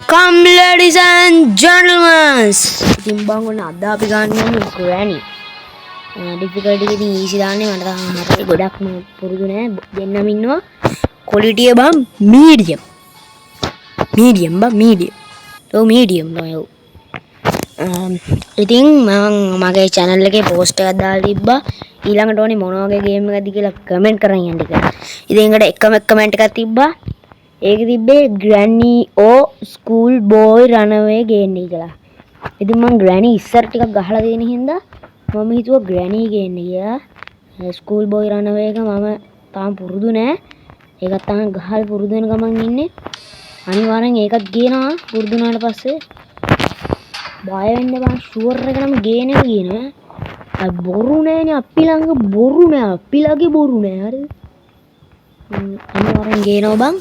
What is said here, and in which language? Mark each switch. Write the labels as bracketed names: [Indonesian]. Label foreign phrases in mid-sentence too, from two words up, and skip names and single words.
[English] Come ladies and gentlemen. [Sinhala] ඉතින් බං ඔන්න අද අපි ගන්න යන්නේ granny. difficulty එකකින් easy දාන්නේ මට තාම හරිය ගොඩක්ම පුරුදු නෑ දෙන්නම ඉන්නවා. quality එක බං medium. medium බං medium. ඔව් medium නෝ. ඉතින් මම මගේ channel එකේ post එකක් දාලා තිබ්බා. ඊළඟට ඕනේ මොන වගේ game එකක්ද කියලා comment කරන් යන්න කියලා. ඉතින් ඒකට එකම comment එකක් තිබ්බා. ඒක තිබ්බේ granny or school boy runaway ගේන්න කියලා. ඉතින් මම granny ඉස්සර ටිකක් ගහලා තියෙන හින්දා මම හිතුවා granny ගේන්න කියලා. school boy runaway එක මම තාම පුරුදු නෑ. ඒකත් තාම ගහලා පුරුදු වෙන ගමන් ඉන්නේ. අනිවාර්යෙන් ඒකත් ගේනවා පුරුදු වුණාට පස්සේ. බය වෙන්න බං ෂුවර් එකටම ගේන එක කියනවා. අය බොරු නෑනේ අපි ළඟ බොරු නෑ. අපි ළඟේ බොරු නෑ හරිද? අනිවාර්යෙන් ගේනවා බං.